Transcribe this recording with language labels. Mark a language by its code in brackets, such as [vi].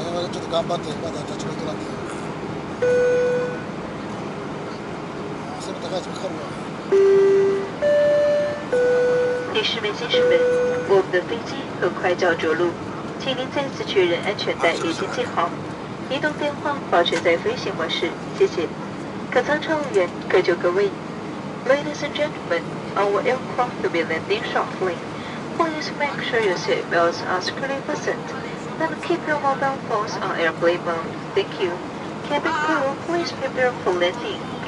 [ja] ちょっと頑張ってまだ立ち退きなんで。背の高いやつかかるわ。 [zh] 女士们、先生们，我们的飞机很快就要着陆，请您再次确认安全带已经系好，移动电话保持在飞行模式，谢谢。客舱乘务员各就各位。 [en] Ladies and gentlemen, our aircraft will be landing shortly. Please make sure your seatbelts are securely fastened and keep your mobile phones on airplane mode. Thank you. Cabin crew, please prepare for landing.